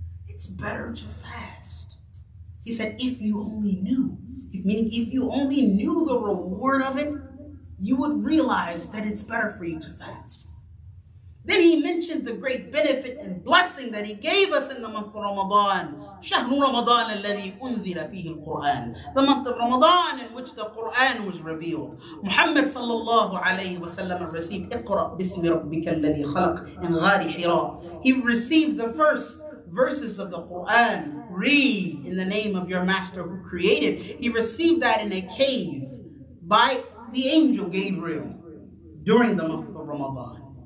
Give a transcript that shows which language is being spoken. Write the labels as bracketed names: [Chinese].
[English] It's better to fast. He said, if you only knew, meaning if you only knew the reward of it, you would realize that it's better for you to fast. Then he mentioned the great benefit and blessing that he gave us in the month of Ramadan. [Arabic] شهر رمضان الذي أنزل فيه القرآن. [English] The month of Ramadan in which the Quran was revealed. Muhammad sallallahu alayhi wa sallam received [Arabic] اقرأ باسم ربك الذي خلق [English] in غار حراء. He received the first verses of the Quran. Read in the name of your master who created. He received that in a cave by the angel Gabriel during the month of Ramadan.